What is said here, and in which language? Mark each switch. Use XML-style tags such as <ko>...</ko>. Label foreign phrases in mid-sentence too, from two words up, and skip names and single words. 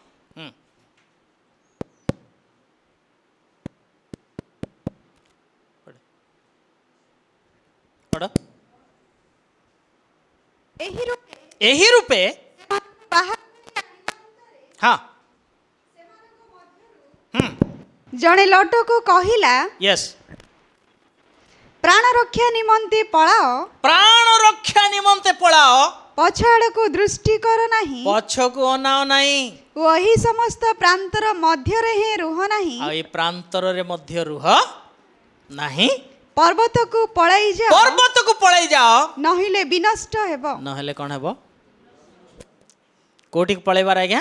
<or>पढ़। ଏହି ରୂପେ ବାହାର हाँ ଜଣେ ଲଟକୁ କହିଲା, यस, ପ୍ରାଣ ରକ୍ଷା ନିମନ୍ତେ ପଳାଅ, ପ୍ରାଣ ରକ୍ଷା ନିମନ୍ତେ ପଳାଅ, ପଛ ଆଡ଼କୁ ଦୃଷ୍ଟି କର ନାହିଁ ପଛକୁ ଅନାଅ ନାହିଁ, ଓ ଏହି ସମସ୍ତ ପ୍ରାନ୍ତର ମଧ୍ୟରେ ହିଁ ରୁହ ନାହିଁ, ଆଉ ଏ ପ୍ରାନ୍ତରରେ ମଧ୍ୟ ରୁହ ନାହିଁ, ପର୍ବତକୁ ପଳାଇ ଯାଅ, ପର୍ବତକୁ ପଳେଇ ଯାଅ, ନହେଲେ ବିନଷ୍ଟ ହେବ। ନହେଲେ କ'ଣ ହେବ? କୋଉଠିକି ପଳେଇବାର ଆଜ୍ଞା?</or>